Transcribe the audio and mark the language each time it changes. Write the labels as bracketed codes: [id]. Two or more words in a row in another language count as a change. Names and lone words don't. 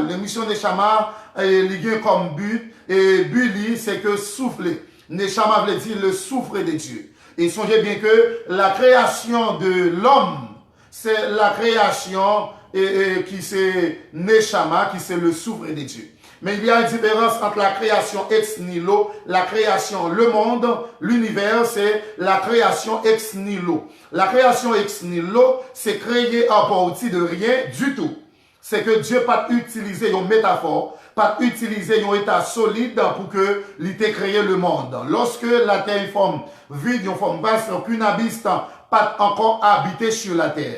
[fr] L'émission Neshama est liée comme but, et but c'est que souffler. Neshama veut dire le souffle de Dieu. Et songez bien que la création de l'homme, c'est la création qui c'est Neshama, qui c'est le souffle de Dieu. Mais il y a une différence entre la création [la] ex nihilo, [fr] la création, le monde, l'univers, c'est la création [la] ex nihilo. [fr] La création [la] ex nihilo, [fr] c'est créer à partir de rien du tout. C'est que Dieu pas utilisé une métaphore, pas utiliser un état solide pour que l'ait créé le monde. Lorsque la terre est forme vide, une forme basse, aucune abysse pas encore habité sur la terre.